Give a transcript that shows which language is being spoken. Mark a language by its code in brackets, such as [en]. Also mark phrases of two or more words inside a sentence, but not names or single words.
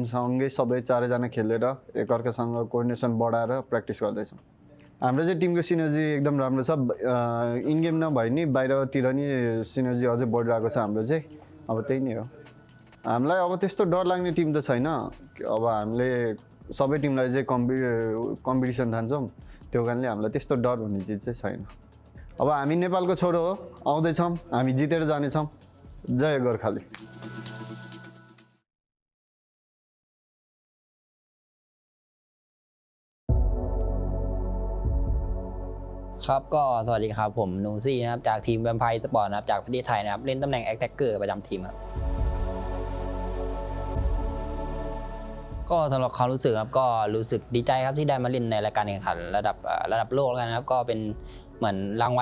[ne] सँगै सबै चारैजना खेलेर एकअर्कासँग कोअर्डिनेसन बढाएर प्र्याक्टिस गर्दै छौं हाम्रो चाहिँ टिमको सिनर्जी एकदम राम्रो छ [en] in game [ne] नभए नि बाहिरतिर नि सिनर्जी अझै बढिरहेको छ हाम्रो चाहिँ अब त्यही नै हो हामीलाई अब त्यस्तो डर लाग्ने टिम त छैन अब हामीले सबै टिमलाई चाहिँ कम्पिटिसन ठान्छौं त्यो कारणले हामीलाई त्यस्तो डर भन्ने चीज चाहिँ छैन अब हामी नेपालको छोरो हो आउँदै छौं हामी जितेर जाने छौं जय गोर्खाली [th] ครับก็สวัสดีครับผมนูซี่นะครับจากทีมแวมไพร์สปอร์ตนะครับจากประเทศไทยนะครับเล่นตำแหน่งแอคแท็กเกอร์ประจำทีมครับก็สำหรับความรู้สึกครับก็รู้สึกดีใจครับที่ได้มาเล่นในรายการแข่งขันระดับโลกแล้วนะครับก็เป็นเหมือนรางวั